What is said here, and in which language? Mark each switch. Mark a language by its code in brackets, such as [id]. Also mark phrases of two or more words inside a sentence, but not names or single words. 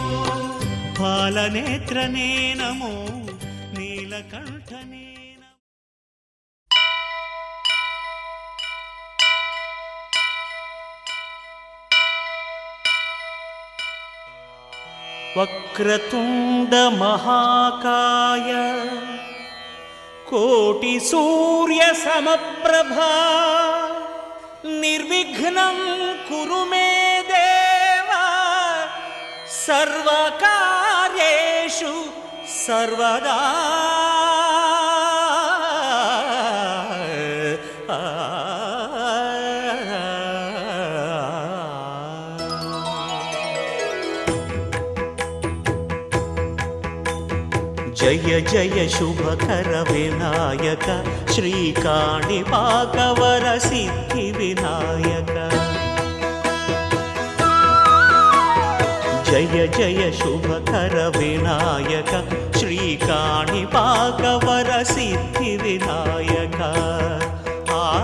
[kn] ಬಾಲನೇತ್ರನೇ ನಮೋ ನೀಲಕಂಠನೇ [sa] ವಕ್ರತುಂಡ ಮಹಾಕಾಯ ಕೋಟಿ ಸೂರ್ಯ ಸಮಪ್ರಭಾ ನಿರ್ವಿಘ್ನಂ ಕುರು ಮೇ ದೇವ ಸರ್ವಕಾರ್ಯೇಷು ಸರ್ವದಾ ಜಯ ಜಯ ಶುಭಕರ ವಿನಾಯಕ ಶ್ರೀಕಾಣಿಪಾಕವರ ಸಿದ್ಧಿ ವಿನಾಯಕ ಜಯ ಜಯ ಶುಭಕರ ವಿನಾಯಕ ಶ್ರೀಕಾಣಿಪಾಕವರ ಸಿದ್ಧಿ ವಿನಾಯಕ ಆ